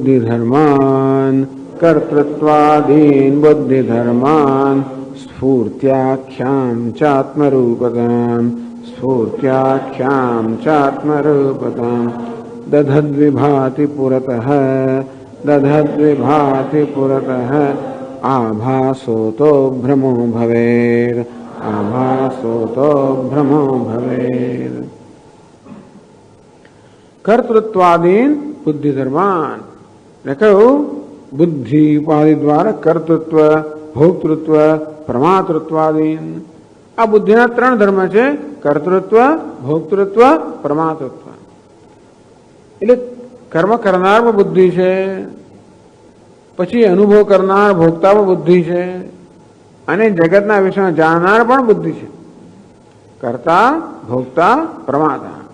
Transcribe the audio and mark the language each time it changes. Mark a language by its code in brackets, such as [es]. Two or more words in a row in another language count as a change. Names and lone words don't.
[sa] બુદ્ધિધર્માન સ્ફૂર્ત્યાખ્યામ ચાત્મરૂપતામ દધદ્વિભાતિ પુરતઃ आभासो तो भ्रमो भवेत् आभासो तो भ्रमो भवेत्। कर्तृत्वादीन बुद्धि धर्मान [gu] એટલે કહ્યું બુદ્ધિ ઉપાધિ દ્વારા કર્તૃત્વ ભોક્તૃત્વ પ્રમાતૃત્વાદીન આ બુદ્ધિના ત્રણ ધર્મ છે કર્તૃત્વ ભોક્તૃત્વ પ્રમાતૃત્વ એટલે કર્મ કરનારમાં બુદ્ધિ છે પછી અનુભવ કરનાર ભોગતામાં બુદ્ધિ છે અને જગતના વિષયમાં જાણનાર પણ બુદ્ધિ છે કર્તા ભોગતા પ્રમાતા